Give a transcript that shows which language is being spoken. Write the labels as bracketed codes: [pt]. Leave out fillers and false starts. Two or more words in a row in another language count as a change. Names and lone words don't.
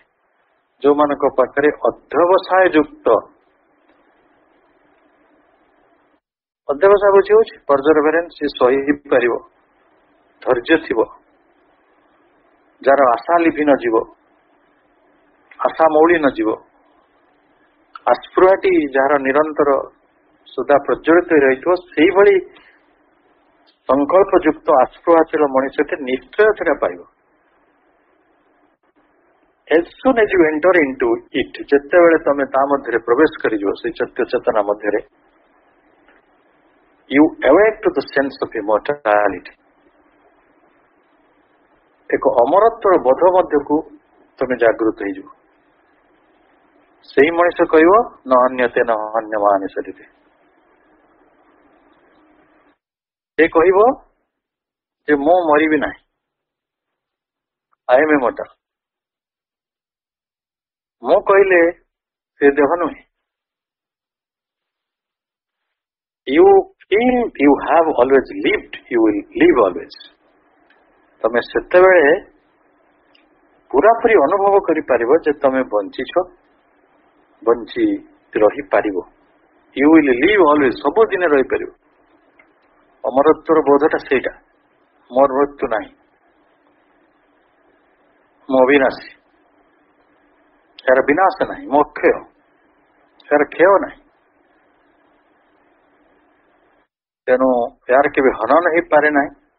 [or] ଯୋଉମାନଙ୍କ ପାଖରେ ଅଧ୍ୟବସାୟ ଯୁକ୍ତ, ଅଧ୍ୟବସାୟ ବୁଝି ହଉଛି ପର୍ଜରଭେରେନ୍ସ, ସେ ସହିପାରିବ, ଧୈର୍ଯ୍ୟ ଥିବ, ଯାହାର ଆଶା ଲିଭି ନ ଯିବ, ଆଶା ମଉଳି ନ ଯିବ, ଆସ୍ପୃହାଟି ଯାହାର ନିରନ୍ତର ସୁଧା ପ୍ରଜ୍ୱଳିତ ରହିଥିବ, ସେଇଭଳି ସଂକଳ୍ପ ଯୁକ୍ତ ଆସ୍ପୃହାଶୀଳ ମଣିଷଟେ ନିଶ୍ଚୟ ସେଟା ପାଇବ। [en] as soon as you enter into it, [or] ଯେତେବେଳେ ତମେ ତା ମଧ୍ୟରେ ପ୍ରବେଶ କରିଯିବ ସେଇ ସତ୍ୟ ଚେତନା ମଧ୍ୟରେ, [en] you awake to the sense of immortality. [or] ଏକ ଅମରତ୍ୱର ବୋଧ ମଧ୍ୟକୁ ତମେ ଜାଗୃତ ହେଇଯିବ। ସେଇ ମଣିଷ କହିବ ନ ଅନ୍ୟତେ ନ ଅନ୍ୟମାନେ ଶରୀରେ। ସେ କହିବ ଯେ ମୁଁ ମରିବି ନାହିଁ, [en] I am immortal। [or] ମୁଁ କହିଲେ ସେ ଦେହ ନୁହେଁ। [en] You feel you have always lived, you will live always। [or] ତମେ ସେତେବେଳେ ପୁରାପୁରି ଅନୁଭବ କରିପାରିବ ଯେ ତମେ ବଞ୍ଚିଛ, ବଞ୍ଚି ରହିପାରିବ। [en] You will live always, [or] ସବୁଦିନେ ରହିପାରିବ। ଅମରତ୍ୱର ବୋଧଟା ସେଇଟା। ମୋର ମୃତ୍ୟୁ ନାହିଁ, ମୁଁ ଅବିନାଶୀ, ଏହାର ବିନାଶ ନାହିଁ, ମୋ ଅକ୍ଷୟ, ଏହାର କ୍ଷୟ ନାହିଁ। ତେଣୁ ଏହାର କେବେ ହନନ ହେଇପାରେ ନାହିଁ।